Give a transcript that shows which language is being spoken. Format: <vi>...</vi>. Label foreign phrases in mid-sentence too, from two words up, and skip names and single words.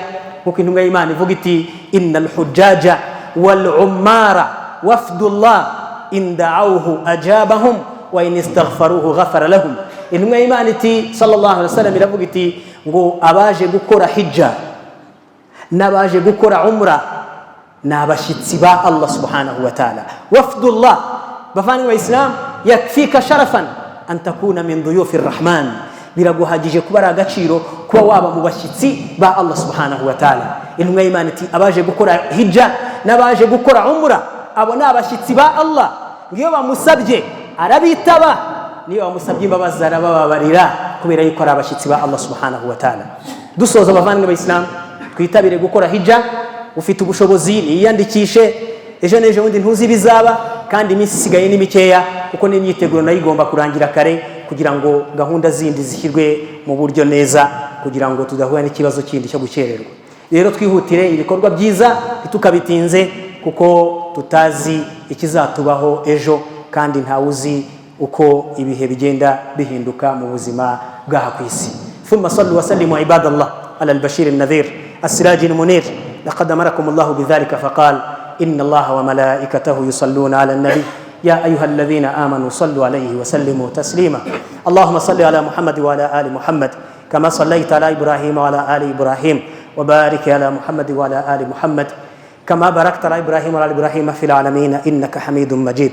<rw>Kuko intumwa y'Imana ivuga iti</rw> <ar>إن الحجاج والعمار وفد الله إن دعوه أجابهم وإن استغفروه غفر لهم.</ar> <rw>Intumwa y'Imana iti</rw> <ar>صلى الله عليه وسلم</ar> <rw>iravuga iti ngo abaje gukora hijja n'abaje gukora umra n'abashyitsi ba Allah</rw> <ar>سبحانه وتعالى. Wafdullah,</ar> <rw>bavandimwe b'Isilamu,</rw> <ar>يكفيك شرفا أن تكون من ضيوف الرحمن,</ar> <rw>biraguhagije kuba ari agaciro kuba waba mu bashyitsi ba Allah</rw> <ar>سبحانه وتعالى.</ar> <rw>Intumwa y'Imana iti abaje gukora hijja n'abaje gukora umra abo ni abashyitsi ba Allah, ngiyo bamusabye arabitaba, niyo bamusabye imbabazi arabababarira, kubera yuko ari abashyitsi ba Allah</rw> <ar>سبحانه وتعالى.</ar> <rw>Dusoza bavandimwe b'Isilamu, twitabire gukora hijja. Ufite ubushobozi niyandikishe, ejo n'ejo bundi ntuzi bizaba, kandi iminsi isigaye ni mikeya, kuko n'imyiteguro nayo igomba kurangira kare kugira ngo gahunda zindi zishyirwe mu buryo neza, kugira ngo tudahura n'ikibazo kindi cyo gukererwa. Rero twihutire ibikorwa byiza ntitukabitinze, kuko tutazi ikizatubaho ejo, kandi ntawuzi uko ibihe bigenda bihinduka mu buzima bw'aha ku isi.</rw> <ar>ثم صلوا وسلموا عباد الله على البشير النذير السراج المنير. لقد أمركم الله بذلك فقال إن الله وملائكته يصلون على النبي يا أيها الذين آمنوا صلوا عليه وسلموا تسليما. اللهم صل على محمد وعلى آل محمد كما صليت على إبراهيم وعلى آل إبراهيم وبارك على محمد وعلى آل محمد كما باركت على إبراهيم وعلى إبراهيم في العالمين إنك حميد مجيد.</ar>